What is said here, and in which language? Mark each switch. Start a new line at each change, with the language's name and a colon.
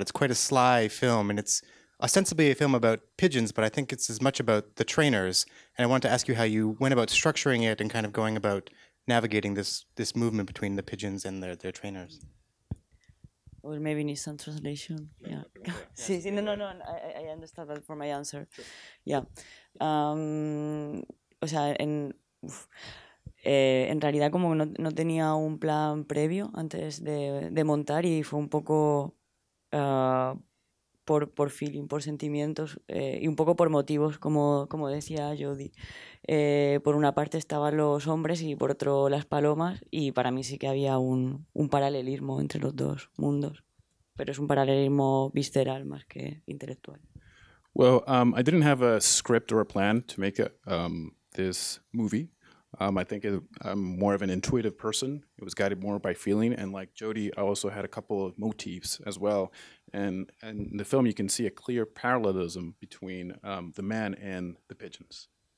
English: It's quite a sly film, and it's ostensibly a film about pigeons, but I think it's as much about the trainers. And I want to ask you how you went about structuring it and kind of going about navigating this movement between the pigeons and their trainers. Or maybe need some translation. Yeah.
Spanish: Sí, sí, no.
English: I understand that for my answer. Yeah.
Spanish: O sea, en realidad como no tenía un plan previo antes de montar y fue un poco por feeling, por sentimientos y un poco por motivos, como decía Jody. Por una parte estaban los hombres y por otro las palomas, y para mí sí que había un paralelismo entre los dos mundos, pero es un paralelismo visceral más que intelectual.
English: Well, I didn't have a script or a plan to make this movie. I think I'm more of an intuitive person. It was guided more by feeling, and like Jody, I also had a couple of motifs as well. And in the film, you can see a clear parallelism between the man and the pigeons.